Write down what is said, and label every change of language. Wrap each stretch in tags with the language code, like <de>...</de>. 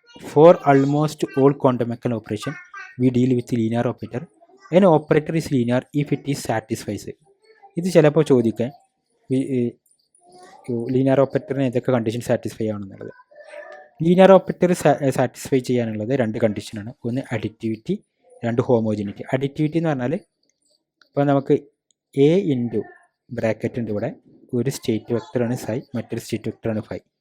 <en>For almost all quantum mechanical operation we deal with linear operator. an operator is linear if it is satisfies.</en> <ml>ഇത് ചിലപ്പോൾ ചോദിക്കാൻ linear ഓപ്പറേറ്ററിന് ഏതൊക്കെ condition satisfy ആവണമെന്നുള്ളത്. Linear operator satisfy ചെയ്യാനുള്ളത് 2 കണ്ടീഷനാണ്. ഒന്ന് additivity, 2 homogeneity. Additivity എന്ന് പറഞ്ഞാൽ ഇപ്പോൾ നമുക്ക് എ ഇൻറ്റു ബ്രാക്കറ്റ് ഉണ്ട് ഇവിടെ, ഒരു സ്റ്റേറ്റ് വെക്ടറാണ് സൈ, മറ്റൊരു സ്റ്റേറ്റ് വെക്ടറാണ് ഫൈ.</ml>